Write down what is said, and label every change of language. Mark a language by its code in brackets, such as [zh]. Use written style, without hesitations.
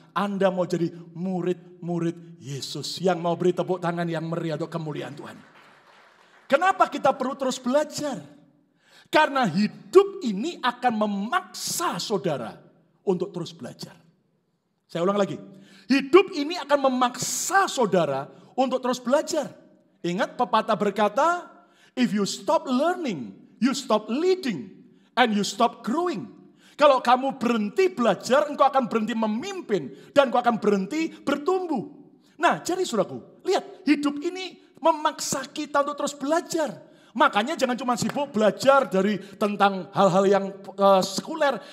[id] Anda mau jadi murid-murid Yesus yang mau beri tepuk tangan yang meriah untuk kemuliaan Tuhan. Kenapa kita perlu terus belajar? Karena hidup ini akan memaksa saudara untuk terus belajar. Saya ulang lagi. Hidup ini akan memaksa saudara untuk terus belajar. Ingat pepatah berkata, [en] if you stop learning, you stop leading, and you stop growing. [id] Kalau kamu berhenti belajar, engkau akan berhenti memimpin. Dan engkau akan berhenti bertumbuh. Nah, jadi saudaraku, lihat hidup ini memaksa kita untuk terus belajar. Makanya jangan cuma sibuk belajar dari tentang hal-hal yang sekuler.